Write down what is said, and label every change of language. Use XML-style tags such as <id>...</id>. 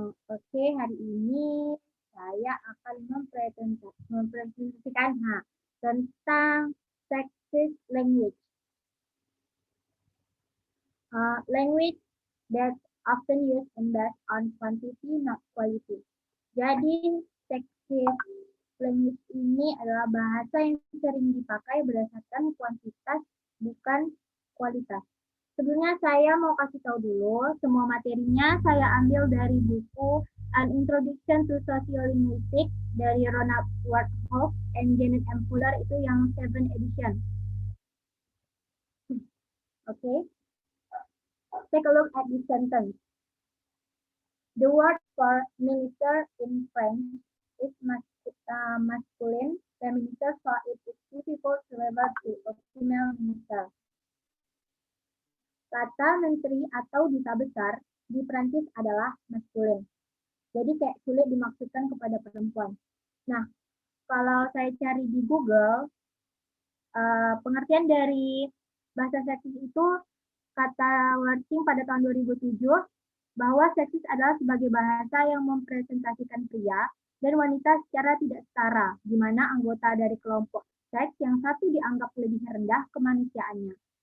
<id>Oke, hari ini saya akan mempresentasikan tentang sexist language.</id> <en>Language that often used and based on quantity, not quality.</en> <id>Jadi, sexist language ini adalah bahasa yang sering dipakai berdasarkan kuantitas, bukan kualitas. Sebelumnya saya mau kasih tahu dulu, semua materinya saya ambil dari buku An Introduction to Sociolinguistics dari Ronald Warthoff and Janet M. Fuller, itu yang 7th edition.</id> <en>Okay. Take a look at this sentence. The word for minister in French is masculine. The minister, so it is difficult to refer to a female minister.</en> <id>Kata menteri atau duta besar di Prancis adalah maskulin. Jadi kayak sulit dimaksudkan kepada perempuan. Nah, kalau saya cari di Google, pengertian dari bahasa seksis itu, kata Worthing pada tahun 2007, bahwa seksis adalah sebagai bahasa yang mempresentasikan pria dan wanita secara tidak setara, di mana anggota dari kelompok seks yang satu dianggap lebih rendah kemanusiaannya.</id>